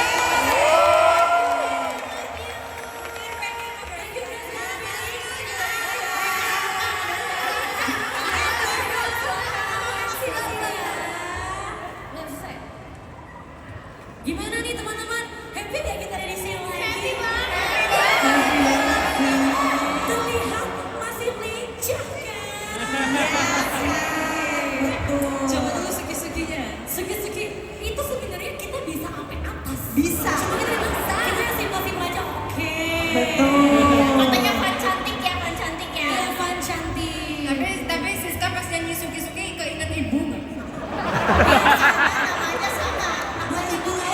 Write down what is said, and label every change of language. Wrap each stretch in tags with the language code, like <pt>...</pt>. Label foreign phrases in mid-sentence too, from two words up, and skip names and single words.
<id>Gimana nih teman-teman? Happy gak kita ada di sini lagi? Terlihat masih lincah kan? Coba dulu suki-sukinya. Suki-suki itu sebenarnya kita bisa sampai atas. Bisa. Cuma kita bisa. Kita yang simpel-simpel aja oke. Betul. Katanya Van cantik ya, Van cantik ya. Iya, Van cantik. Tapi Siska pas nyanyi suki-suki keinget ibu nggak? Namanya sama. Nama ibu ya.</id>